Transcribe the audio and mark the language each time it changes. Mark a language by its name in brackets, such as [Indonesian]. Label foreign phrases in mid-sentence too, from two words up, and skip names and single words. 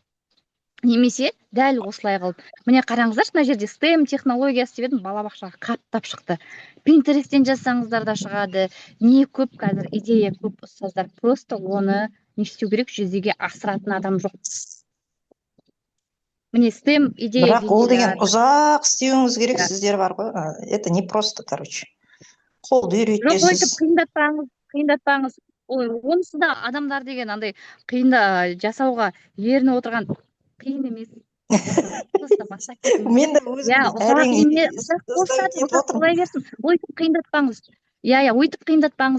[Kazakh] Немесе дәл осылай қылып. Міне қараңыздар, мына жерде STEM технологиясы деп едім, балабақшаға қаттап шықты. Pinterest'тен жазсаңыздар да шығады. Не көп қазір идея көп, ұстаздар. Просто оны не істеу керек, жүзеге асыратын адам жоқ. Міне STEM идея. Бірақ ол деген ұзақ істеуіңіз керек, сіздер бар ғой. [Russian] Это не просто, [Kazakh] короче. Қолды үйретесіз. Жоқ, қиындатпаңыз. Ой, онысы да адамдар деген андай қиында жасауға ерініп отырған қиын емес. Мен де өзім өйтіп қиындатпаңыз. Өйтіп қиындатпаңыз.